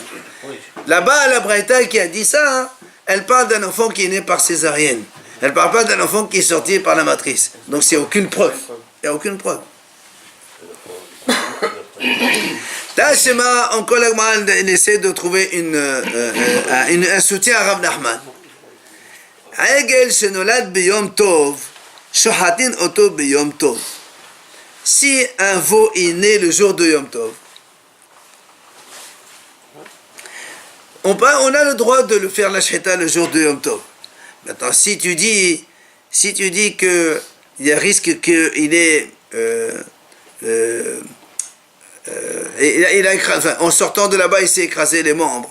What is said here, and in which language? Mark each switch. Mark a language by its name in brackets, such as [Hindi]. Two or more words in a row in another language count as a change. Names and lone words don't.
[French] Là-bas, la Braïta qui a dit ça, elle parle d'un enfant qui est né par césarienne. Elle ne parle pas d'un enfant qui est sorti par la matrice. Donc, c'est aucune preuve. Il n'y a aucune preuve. Tachema, encore la Gemara, elle essaie de trouver un soutien à Rav Nachman. [Hebrew] עגל שנולד ביום טוב, שוחטין אותו ביום טוב. [French] Si un veau est né le jour de Yom Tov, on a le droit de le faire la shechita le jour de Yom Tov. Maintenant, si tu dis que il y a risque qu'il est en sortant de là-bas, il s'est écrasé les membres.